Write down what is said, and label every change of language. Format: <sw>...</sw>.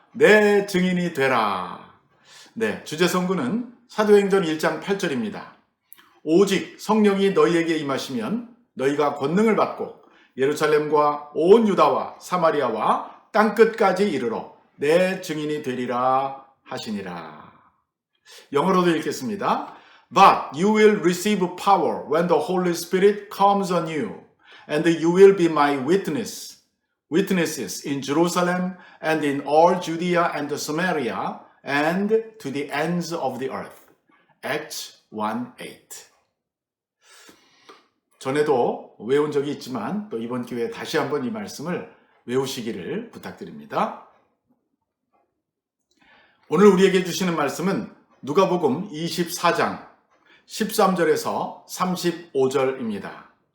<ko>내 증인이 되라. 네, 주제 성구는 사도행전 1장 8절입니다. 오직 성령이 너희에게 임하시면 너희가 권능을 받고 예루살렘과 온 유다와 사마리아와 땅끝까지 이르러 내 증인이 되리라 하시니라. 영어로도 읽겠습니다.</ko> <en>But you will receive power when the Holy Spirit comes on you, and you will be my witnesses in Jerusalem and in all Judea and Samaria and to the ends of the earth. Acts 1:8.</en> <ko>전에도 외운 적이 있지만 또 이번 기회에 다시 한번 이 말씀을 외우시기를 부탁드립니다. 오늘 우리에게 주시는 말씀은 누가복음 24장 13절에서 35절입니다.</ko>